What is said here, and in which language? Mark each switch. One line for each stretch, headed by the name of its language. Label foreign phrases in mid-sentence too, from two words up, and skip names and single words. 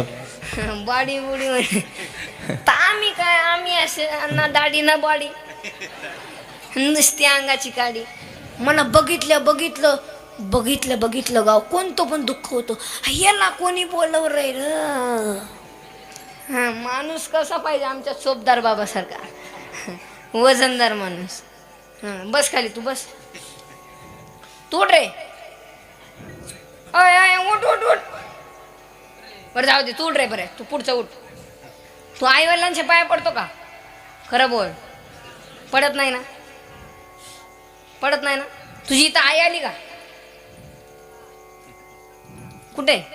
Marathi: बाडी बुडी म्हणजे आम्ही काय, आम्ही असे ना दाढी ना बाडी, नुसती अंगाची काडी. मला बघितलं गाव कोणतं पण दुःख होतं. याला कोणी बोलव रे? हा, माणूस कसा पाहिजे आमच्या चोपदार बाबासारखा, वजनदार माणूस. बस खाली, तू बस. तू उठ रे. अय उठ उठ उठ. बरं जाऊ दे, तू उठ रे. बरं तू पुढचं उठ. तू आई वडिलांच्या पाया पडतो का? खरं बोल. पडत नाही ना? पडत नाही ना? तुझी इथं आई आली का? कुठे?